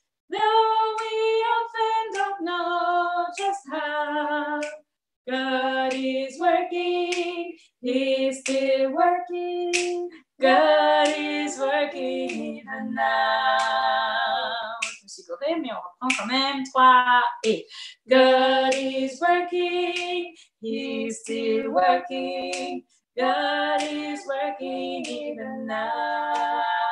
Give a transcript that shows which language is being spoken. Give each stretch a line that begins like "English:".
English: Though we often don't know just how, God is working, He's still working, God is working even now.
French: Je me suis gourée, mais on reprend quand même.
English: 3 et God is working, He's still working, God is working even now.